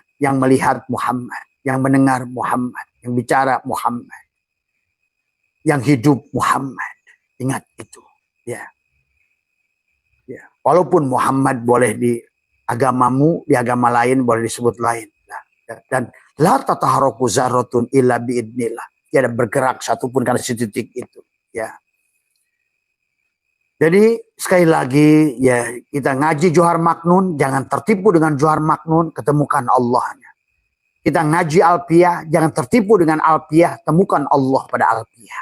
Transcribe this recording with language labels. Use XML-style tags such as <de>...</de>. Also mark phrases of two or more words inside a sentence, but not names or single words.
<id>Yang melihat Muhammad. Yang mendengar Muhammad. Yang bicara Muhammad. Yang hidup Muhammad. Ingat itu. Ya. Ya. Walaupun Muhammad boleh di agamamu, di agama lain boleh disebut lain.</id> <ar>Dan لا تتحرك ذرة إلا بإذن الله.</ar> <id>Tidak bergerak satupun karena titik itu. Ya. Jadi sekali lagi ya kita ngaji Johar Maknun, jangan tertipu dengan Johar Maknun, ketemukan Allahnya. Kita ngaji Alpiyah, jangan tertipu dengan Alpiyah, temukan Allah pada Alpiyah.</id>